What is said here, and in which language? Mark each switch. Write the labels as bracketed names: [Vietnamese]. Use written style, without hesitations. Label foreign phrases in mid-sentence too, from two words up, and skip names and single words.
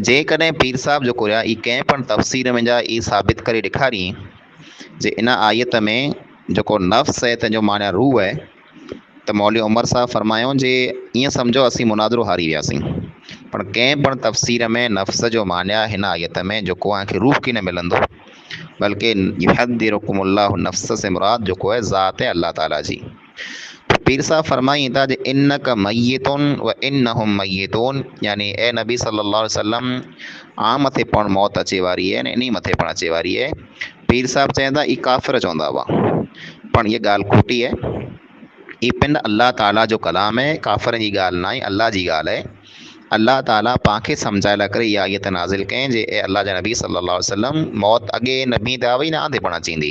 [Sindhi] जेकॾहिं पीर साहब जेको रहिया ई कंहिं पण तफ़सीर में जा ई साबित करे ॾेखारी जे इन आयत में जेको नफ़्स आहे तंहिंजो माना रूह आहे, त मौलवी उमर साहब फरमायो जे ईअं सम्झो असीं मुनाज़रो हारी वियासीं। पण कंहिं पण तफ़सीर में नफ़्स जो माना हिन आयत में जेको आंखे रूह की न मिलंदो, बल्कि [Arabic] يحذركم الله نفس [Sindhi] से मुराद जेको आहे ज़ात है अल्लाह ताला जी। पीर साहब फरमाई था जे [Arabic] إنك ميت وإنهم ميتون, [Sindhi] यानी ए नबी [Arabic] صلى الله عليه وسلم [Sindhi] आ मथे पण मौत अचे वारी आहे, इन मथे पण अचे वारी आहे। पीर साहब चवंदा ई काफ़िर चवंदा हुआ, पण इहा ॻाल्हि खोटी आहे। ई पिंड अल्लाह ताला जो कलाम आहे, काफ़िरनि जी ॻाल्हि न आहे, अल्लाह जी ॻाल्हि आहे। अल्लाह ताला पांखे सम्झाए लाइ करे इहा आयत नाज़िल कयईं जे ए अल्लाह जा नबी [Arabic] صلى الله عليه وسلم [Sindhi] मौत अॻे नबी ते आई न आंदे पण अचींदी।